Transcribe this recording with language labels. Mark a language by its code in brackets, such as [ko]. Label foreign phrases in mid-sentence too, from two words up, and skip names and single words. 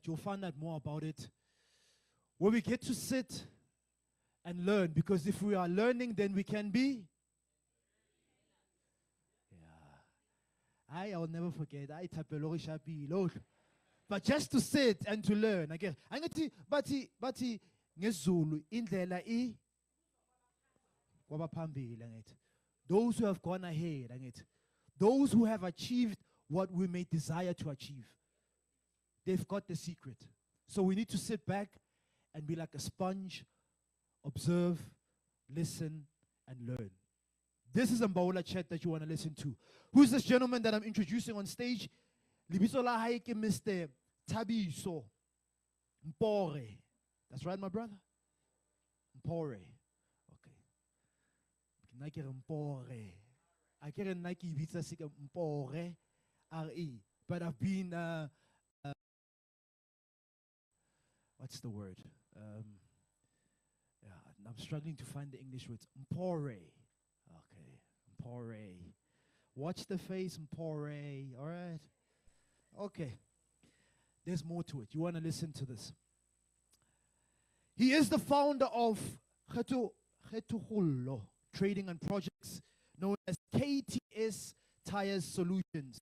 [en] You'll find out more about it where we get to sit and learn, because if we are learning, then we can be. I'll never forget. I tapelori shapi Lord. But just to sit and to learn again. [zu] Angithi bathi ngezulu indlela kwabaphambili angithi. [en] Those who have gone ahead angithi. Those who have achieved what we may desire to achieve. They've got the secret. So we need to sit back and be like a sponge, observe, listen, and learn. This is a Mbaula Chat that you want to listen to. Who's this gentleman that I'm introducing on stage? [st] Libitso la hae ke Mr. Thabiso Mpore. [en] That's right, my brother? Mpore. Okay. [st] Nna ke re Mpore. I ke re nna ke ibitsa se ke Mpore. [en] R-E. But I've been, what's the word? Yeah, I'm struggling to find the English words. Mpore. Okay, Mpore. Watch the face, Mpore. All right. Okay. There's more to it. You want to listen to this. He is the founder of Kgetugollo Trading and Projects, known as KTS Tires Solutions.